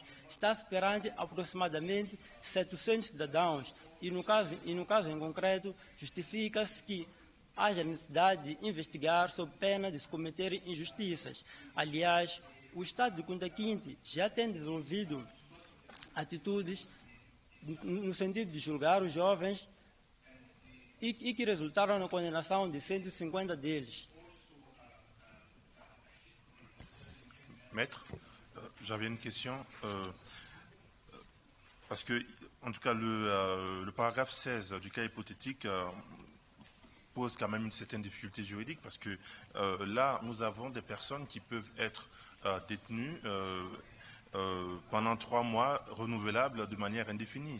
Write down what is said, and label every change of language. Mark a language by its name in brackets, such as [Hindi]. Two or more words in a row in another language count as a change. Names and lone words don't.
[Portuguese] Está-se perante aproximadamente 700 cidadãos e, no caso em concreto, justifica-se que haja necessidade de investigar sob pena de se cometerem injustiças. Aliás, o Estado de Kunta Kinte já tem desenvolvido atitudes no sentido de julgar os jovens e que resultaram na condenação de 150 deles. [French] Maître, j'avais une question, parce que, en tout cas, le paragraphe 16 du cas hypothétique pose quand même une certaine difficulté juridique, parce que là, nous avons des personnes qui peuvent être détenues pendant 3 mois, renouvelables de manière indéfinie.